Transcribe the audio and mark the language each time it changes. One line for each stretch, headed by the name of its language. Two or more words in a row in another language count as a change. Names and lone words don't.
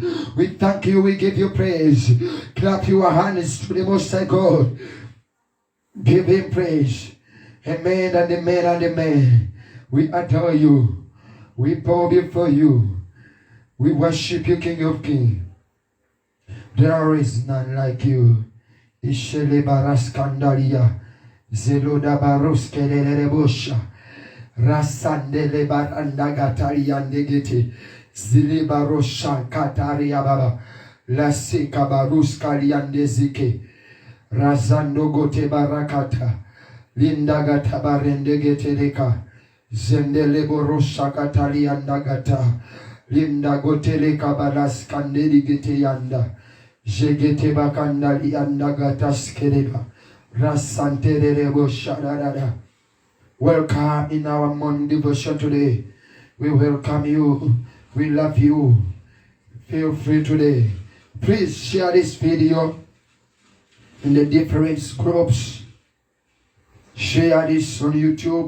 English: We thank you, we give you praise. Clap your hands to the Most High God. Give him praise. Amen and amen and amen. We adore you. We bow before you. We worship you, King of Kings. There is none like you. Ishele baraskandalia. Zeloda baruskelele bosha. Rasandele baranda gataria negete. Zile barosha kataria baba. Lase kabaruska liandezike. Razando gote barakata. Linda gata barende gete leka. Zendele borosha katalia ndagata. Linda gote leka baraskandeli gete yanda. Jegete bakanda lianda gata skeleba. Rasantere bosha da. Welcome in our morning devotion today. We welcome you. We love you. Feel free today. Please share this video in the different groups. Share this on YouTube.